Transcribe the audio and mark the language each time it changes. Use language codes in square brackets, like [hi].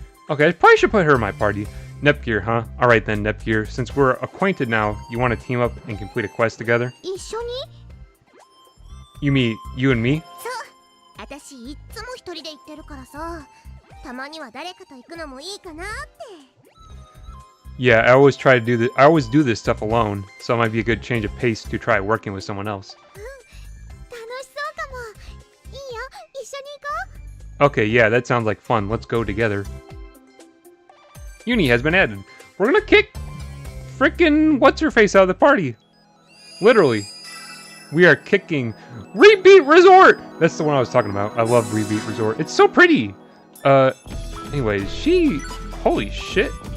[en] Okay, I probably should put her in my party. Nepgear, huh? Alright then, Nepgear. Since we're acquainted now, you want to team up and complete a quest together? [ja] 一緒に [en] You mean you and me? [ja] そう私いっつも一人で行ってるからさたまには誰かと行くのもいいかなって [en] Yeah, I always try to do this. I always do this stuff alone, so it might be a good change of pace to try working with someone else. [ja] 楽しそうかもいいよ一緒に行こ [en] Okay, yeah, that sounds like fun. Let's go together. Uni has been added. We're gonna kick frickin' what's-her-face out of the party. Literally. We are kicking Rebeat Resort! That's the one I was talking about. I love Rebeat Resort. It's so pretty! Anyways, holy shit.